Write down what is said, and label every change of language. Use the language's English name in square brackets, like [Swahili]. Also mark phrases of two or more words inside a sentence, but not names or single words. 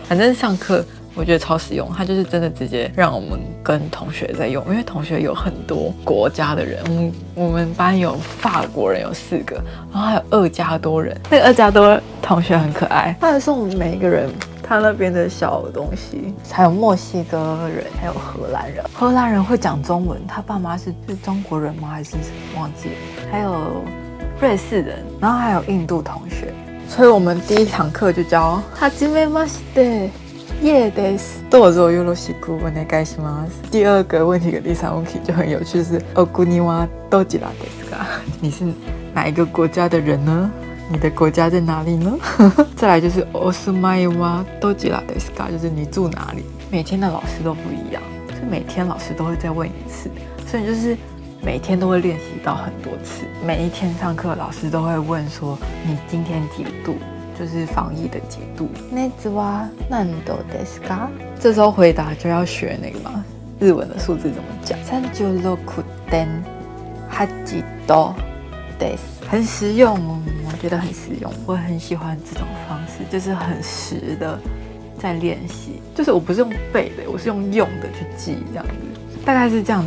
[Chinese] 反正上课我觉得超实用，它就是真的直接让我们跟同学在用，因为同学有很多国家的人，我们班有法国人有4个，然后还有2加多人，那个2加多同学很可爱，他还送我们每一个人他那边的小东西，还有墨西哥人，还有荷兰人。荷兰人会讲中文，他爸妈是中国人吗？还是忘记了？还有瑞士人，然后还有印度同学。所以我们第一堂课就教はじめまして。 [Japanese] 耶です。どうぞよろしくお願いします。 [Chinese] 第2个问题跟第3问题就很有趣，是 [Japanese] お国はどちらですか？ [Chinese] 你是哪一个国家的人呢？你的国家在哪里呢？再来就是 [Japanese] お住まいはどちらですか？ [Chinese] 就是你住哪里？每天的老师都不一样，所以每天老师都会再问一次，所以就是每天都会练习到很多次。每一天上课，老师都会问说你今天几度？就是防疫的几度。 [Japanese] 熱は何度ですか？ [Chinese] 这时候回答就要学那个嘛，日文的数字怎么讲？36.8度です。很实用，我觉得很实用，我很喜欢这种方式，就是很实的在练习。就是我不是用背的，我是用的去记这样子，大概是这样子。